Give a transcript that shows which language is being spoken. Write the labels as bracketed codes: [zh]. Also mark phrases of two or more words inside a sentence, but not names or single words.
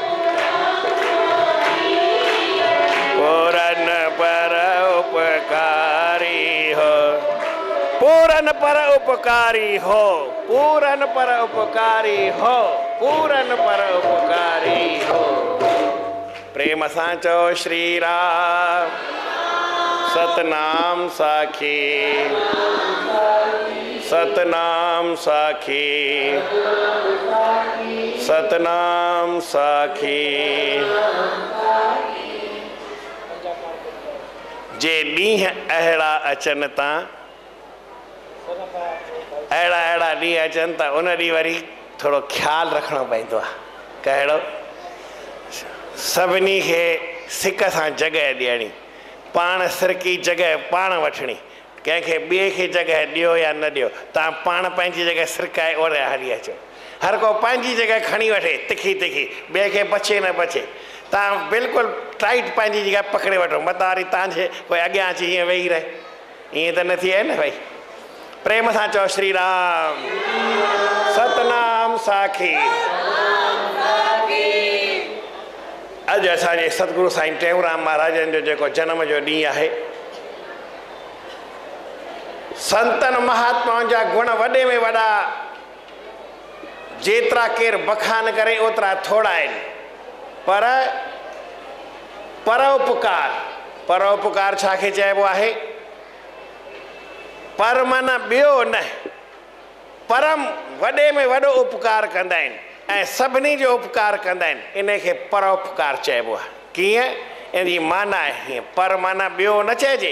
[sd] पूरन पर उपकारी हो, पूरन पर उपकारी हो, पूरन पर उपकारी हो, पूरन पर उपकारी हो। प्रेम सां चओ श्री राम। सतनाम साखी, सतनाम साखी, सतनाम साखी। जे ॾींहं अहिड़ा अचनि था, अहिड़ा अहिड़ा ॾींहं अचनि था, उन ॾींहुं वरी थोरो ख़्यालु रखिणो पवंदो आहे। कहिड़ो? सभिनी खे सिक सां जॻह ॾियणी, पाण सिरकी जॻह पाण वठणी, कंहिंखे ॿिए खे जॻह ॾियो या न ॾियो। तव्हां पाण पंहिंजी जॻह सिरकाए ओड़े हली अचो। हर को पंहिंजी जॻह खणी वठे तिखी तिखी, ॿिए खे बचे न बचे। तव्हां बिल्कुलु टाइट पंहिंजी जॻह पकड़े वठो, मतां वरी तव्हांजे कोई अॻियां अची ईअं वेही रहे, ईअं त न थी आहे न भाई। प्रेम सां चओ श्री राम। सतनाम साखी। अॼु असांजे सतगुरु साईं टेऊंराम महाराजनि जो जेको जनम जो ॾींहुं आहे, संतनि महात्माउनि जा गुण वॾे में वॾा जेतिरा केरु बखान करे ओतिरा थोड़ा आहिनि। पर परोपकार, परोपकार छाखे चइबो आहे? पर माना ॿियो न, परम वॾे में वॾो उपकार कंदा आहिनि ऐं सभिनी जो उपकार कंदा आहिनि, इन खे परोपकार चइबो आहे। कीअं? इन जी माना आहे हीअं, पर माना ॿियो न चइजे।